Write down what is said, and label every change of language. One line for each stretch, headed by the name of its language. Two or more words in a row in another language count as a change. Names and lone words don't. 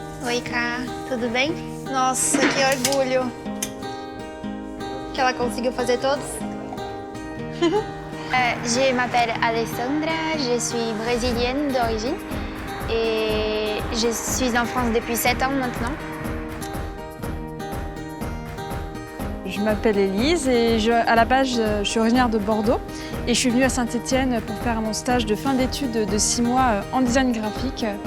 Portuguese: Oi, Ká. Tudo bem? Nossa, que orgulho. Que ela conseguiu fazer todos.
French: Je m'appelle Alessandra, je suis brésilienne d'origine et je suis en France depuis 7 ans maintenant. Je m'appelle Élise et à la base, je suis originaire de Bordeaux et je suis venue à Saint-Étienne pour faire mon stage de fin d'études de 6 mois en design graphique.